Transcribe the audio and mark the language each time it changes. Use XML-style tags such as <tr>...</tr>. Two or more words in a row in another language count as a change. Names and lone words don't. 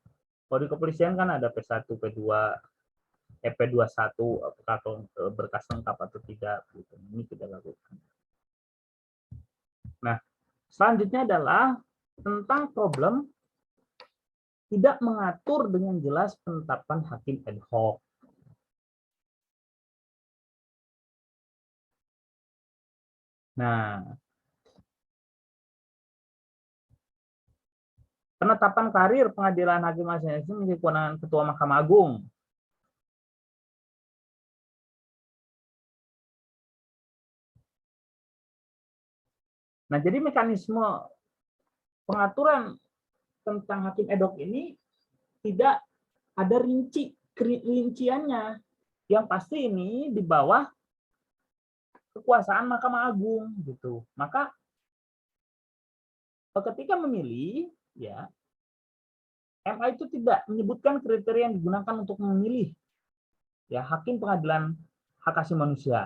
<id>Kalau di kepolisian kan ada P1, P2, P21, apakah berkas lengkap atau tidak. Gitu. Ini tidak lakukan. Nah, selanjutnya adalah tentang problem tidak mengatur dengan jelas penetapan hakim</id> <la>ad hoc.</la> <id>Nah, penetapan karir pengadilan hakim asing menjadi kewenangan Ketua Mahkamah Agung. Nah, jadi mekanisme pengaturan tentang hakim</id> <la>ad hoc</la> <id>ini tidak ada rinciannya. Yang pasti ini di bawah kekuasaan Mahkamah Agung gitu. Maka ketika memilih ya MA itu tidak menyebutkan kriteria yang digunakan untuk memilih ya hakim pengadilan hak asasi manusia.</id>